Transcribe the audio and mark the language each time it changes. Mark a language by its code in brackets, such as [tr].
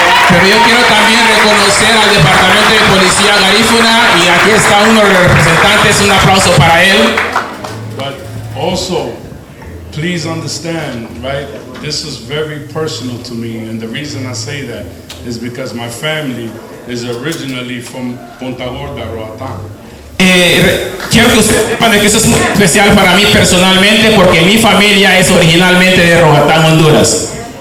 [es] Pero yo quiero también reconocer al Departamento de Policía Garifuna y aquí está uno de los representantes, un aplauso para él. [en] But also, please understand, right, this is very personal to me, and the reason I say that is because my family is originally from Punta Gorda, Roatán. [es] Quiero que ustedes sepan que eso es muy especial para mí personalmente porque mi familia es originalmente de Roatán, Honduras.